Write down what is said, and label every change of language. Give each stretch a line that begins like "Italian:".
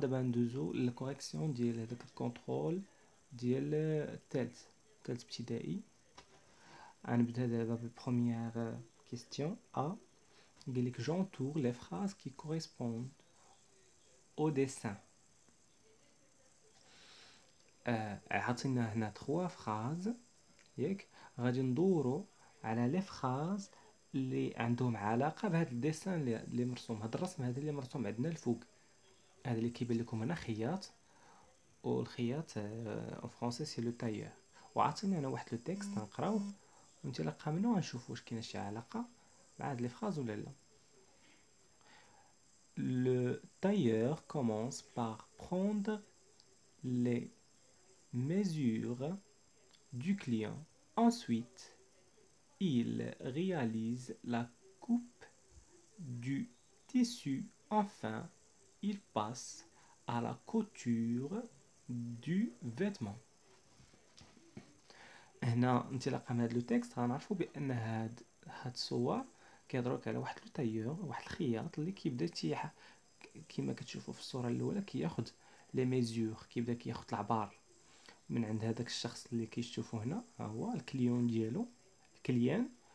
Arabic: دابا ندوزو للكوريكسيون ديال هذاك الكونترول ديال الثالث ابتدائي. غنبدا دابا بالبروميير كيستيون ا. قالك
French: j'entoure les phrases qui correspondent au dessin.
Arabic: عطينا هنا 3 فراز ياك، غادي ندورو على لي فراز اللي عندهم علاقه بهذا الديسان اللي مرسوم، هذا الرسم هذا اللي مرسوم عندنا الفوق، هذا اللي كيبان لكم هنا خياط، والخياط
French: en français c'est le tailleur.
Arabic: وعطينا هنا واحد لو تكست غنقراوه ونتلقى منه غنشوفوا واش كاينه شي علاقه مع هاد لي فراز ولا لا.
French: Le tailleur commence par prendre les mesures du client. Ensuite, il réalise la coupe du tissu. Enfin, il passe à la couture du vêtement.
Arabic: هنا انطلاقا من هذا لو تكست غنعرفوا بان هاد الصور كيهضروك على واحد لو تايور، واحد الخياط اللي كيبدا كيما كتشوفوا في الصوره الاولى كياخذ لي ميزور، كيبدا كياخذ العبار من عند هذاك الشخص اللي كيشوفوا هنا، ها هو الكليون ديالو، الكليان.